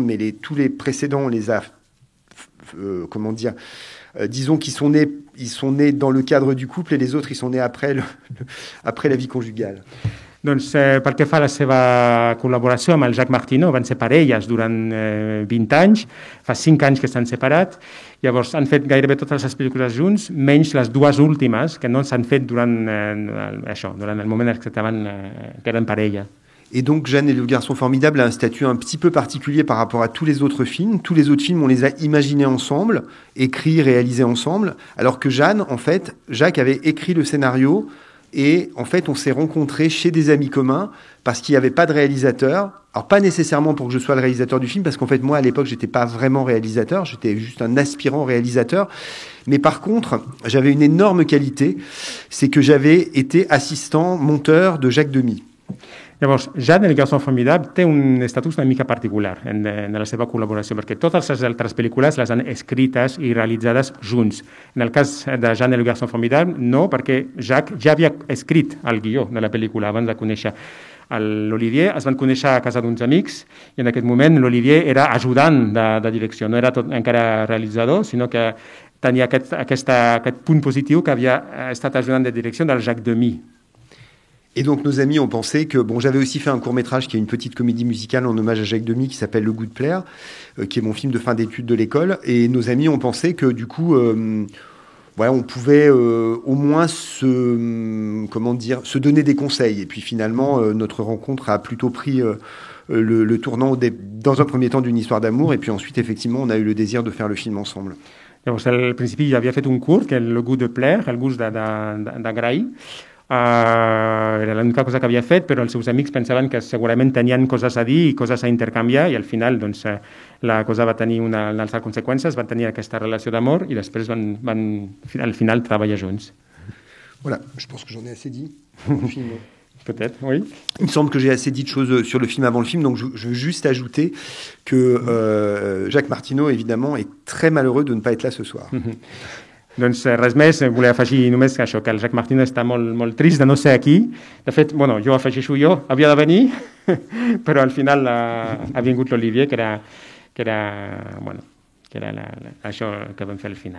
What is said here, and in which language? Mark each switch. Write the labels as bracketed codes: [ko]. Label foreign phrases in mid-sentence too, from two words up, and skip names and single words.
[fr] Mais tous les précédents, on les a... disons qu'ils sont nés dans le cadre du couple et les autres, ils sont nés après la vie conjugale. [ca] Doncs pel que fa a la seva col·laboració amb el Jacques Martineau, van ser parelles durant 20 anys, fa 5 anys que s'han separat, llavors han fet gairebé totes les pel·lícules junts, menys les 2 últimes, que no s'han fet durant el moment que eren parella. [fr] Et donc, Jeanne et le garçon formidable a un statut un petit peu particulier par rapport à tous les autres films. Tous les autres films, on les a imaginés ensemble, écrits, réalisés ensemble, alors que Jeanne, en fait, Jacques avait écrit le scénario. Et en fait, on s'est rencontrés chez des amis communs parce qu'il n'y avait pas de réalisateur. Alors, pas nécessairement pour que je sois le réalisateur du film, parce qu'en fait, moi, à l'époque, j'étais pas vraiment réalisateur, j'étais juste un aspirant réalisateur. Mais par contre, j'avais une énorme qualité, c'est que j'avais été assistant monteur de Jacques Demy. [ca] Llavors, Jeanne, el garçon formidable, té un estatus una mica particular en la seva col·laboració, perquè totes les altres pel·lícules les han escrites i realitzades junts. En el cas de Jeanne, el garçon formidable, no, perquè Jacques ja havia escrit el guió de la pel·lícula abans de conèixer l'Olivier. Es van conèixer a casa d'uns amics i en aquest moment l'Olivier era ajudant de direcció, no era encara realitzador, sinó que tenia aquest punt positiu que havia estat ajudant de direcció del Jacques Demy. [fr] Et donc nos amis ont pensé que... Bon, j'avais aussi fait un court-métrage qui est une petite comédie musicale en hommage à Jacques Demy qui s'appelle Le goût de plaire, qui est mon film de fin d'études de l'école. Et nos amis ont pensé que du coup, on pouvait au moins se donner des conseils. Et puis finalement, notre rencontre a plutôt pris le tournant dans un premier temps d'une histoire d'amour. Et puis ensuite, effectivement, on a eu le désir de faire le film ensemble. [ca] Llavors, al principi havia fet un curt, que és El goût de plaire, el gust d'agrair. Era l'única cosa que havia fet, però els seus amics pensaven que segurament tenien coses a dir i coses a intercanviar, i al final doncs, la cosa va tenir unes altres conseqüències, van tenir aquesta relació d'amor i després van al final treballar junts. [fr] Voilà, je pense que j'en ai assez dit. Peut-être, oui. Il me semble que j'ai assez dit de choses sur le film avant le film, donc je veux juste ajouter que Jacques Martineau, évidemment, est très malheureux de ne pas être là ce soir. [ca] Doncs res més, volia afegir només això, que el Jacques Martineau està molt trist de no ser aquí. De fet, bueno, jo afegeixo havia de venir, però al final ha vingut l'Olivier, que era això que vam fer al final.